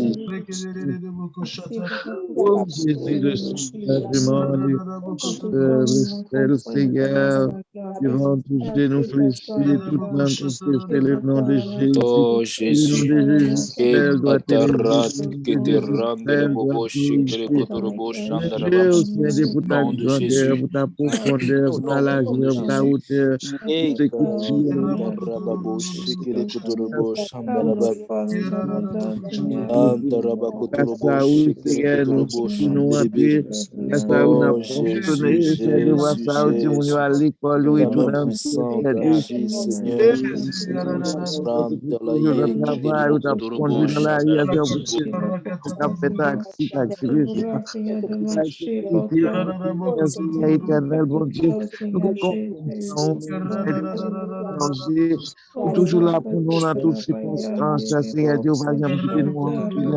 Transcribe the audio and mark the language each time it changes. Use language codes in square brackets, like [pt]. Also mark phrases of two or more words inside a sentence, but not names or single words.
[fr] Oh Jésus, le soulagement, demandé le Seigneur, devant tous nous fléchis, toute main confesser le nom de Jésus. Oh Le nom Jésus, de Jésus seul doit Katarat, élever, le nom de Jésus Keterandele seul doit Bobo, Shikere glorifier. Kotorobo, Shandaraba, Dieu, Seigneur, pour ta nom de grandeur, Jésus, pour ta profondeur, au pour ta nom puissant de largeur, pour ta Jésus. hauteur, pour ce que tu es. Karababo, Shikere Kotorobo, [en] Our Shandaraba, Father is abundant in your Antaraba [fr] Grâce Kotorobo, à vous, Shikere Seigneur, nous Kotorobo, nous Shandarebe. entrer. Grâce à vous, nous avons Oh Jésus, fonctionné. Seigneur, grâce Jésus, à vous, nous Jésus, à l'école, nous ta main retournons. puissante Seigneur, agit, Seigneur. Dieu, notre Rantalaye, travail, Kedebo nous avons conduit Kotorobo, dans la vie, Shandaraba. nous avons fait taxi, Seigneur éternel, bon Dieu, nous avons confiance en vous, ou toujours là pour nous dans toutes circonstances, Seigneur Dieu, va jamais quitter nous en pile.